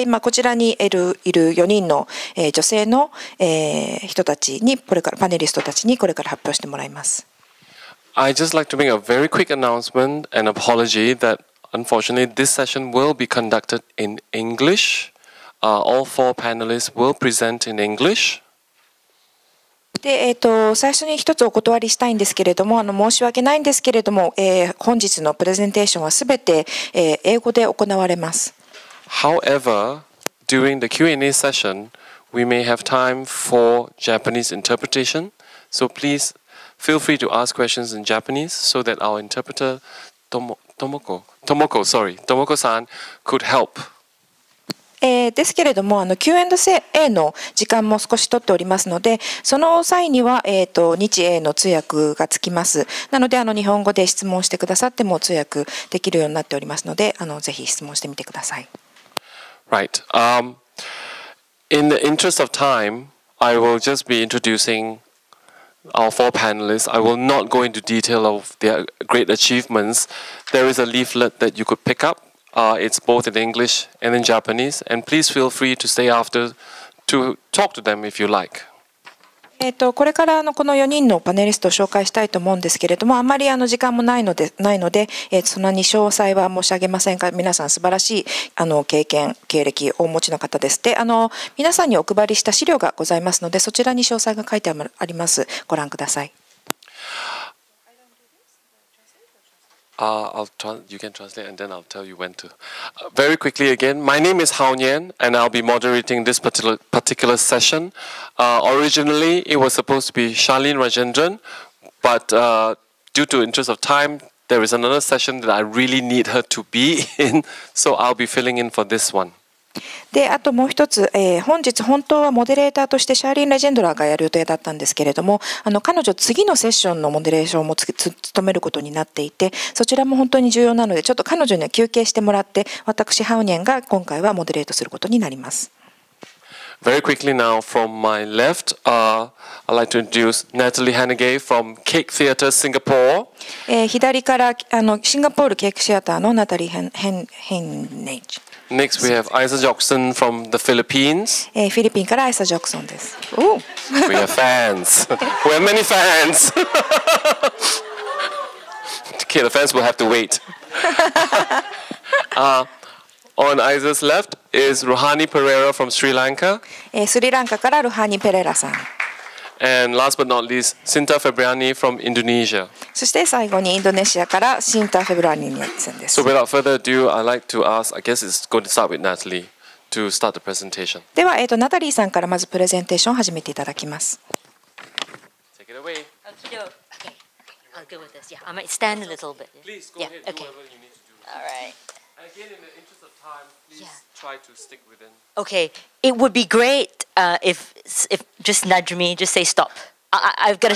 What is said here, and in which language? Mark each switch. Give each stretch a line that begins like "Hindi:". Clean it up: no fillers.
Japanese: で、今こちらにいる4人の、女性の、人たちにこれからパネリストたちにこれから発表してもらいます。
English: I'd just like to make a very quick announcement and apology that unfortunately this session will be conducted in English. All 4 panelists will present in English.
Japanese: で、最初に一つお断りしたいんですけれども、申し訳ないんですけれども、本日のプレゼンテーションはすべて、英語で行われます。
English: However, during the Q&A session, we may have time for Japanese interpretation. So please feel free to ask questions in Japanese so that our interpreter, Tomoko-san, could help.
Japanese: ですけれども、Q&A の時間も少し取っておりますので、その際には、日英の通訳がつきます。なので、日本語で質問してくださっても通訳できるようになっておりますので、ぜひ質問してみてください。
English: Right. In the interest of time, I will just be introducing our 4 panelists. I will not go into detail of their great achievements. There is a leaflet that you could pick up. It's both in English and in Japanese, and please feel free to stay after to talk to them if you like.
Japanese: これからこの4人のパネリストを紹介したいと思うんですけれども、あまり時間もないので、そんなに詳細は申し上げませんが、皆さん素晴らしい経歴をお持ちの方です。で、皆さんにお配りした資料がございますので、そちらに詳細が書いてあります。ご覧ください。
English: You can translate and then I'll tell you when to. Very quickly again, my name is Hao Nian and I'll be moderating this particular session. Originally, it was supposed to be Charlene Rajendran, but due to interest of time, there is another session that I really need her to be in, so I'll be filling in for this one.
Japanese: で、あともう一つ、本当はモデレーターとしてシャーリーン・レジェンドラーがやる予定だったんですけれども、彼女次のセッションのモデレーションも務めることになっていて、そちらも本当に重要なので、ちょっと彼女には休憩してもらって、私ハウニャンが今回はモデレートすることになります。
English: Very quickly now, from my left, I'd like to introduce Natalie Hennedige from Cake Theatre Singapore.
Japanese: 左からシンガポールケークシアターのナタリー・ヘンネイジ。
English: Next, we have Eisa Jocson from the Philippines.
Japanese: フィリピンからアイサ・ジョクソンです。
English: We have fans. We have many fans. Okay, the fans will have to wait. On Aisa's left is Ruhanie Perera from Sri Lanka.
Japanese: スリランカからルハニ・ペレラさん。
English: And last but not least, Shinta Febriany from Indonesia.
Japanese: そして最後にインドネシアからシンタ・フェブラニーさんです。
English: So without further ado, I'd like to ask, I guess it's going to start with Natalie to start the presentation.
Japanese: では、ナタリーさんからまずプレゼンテーションを始めていただきます。
English: Take it away. Okay, I'll go with this. Yeah, I might stand a little bit. Please go ahead, do whatever you need to do. All right. And again, in the interest of time, please try to stick within. Okay, it would be great if just nudge me, just say stop. I've got to.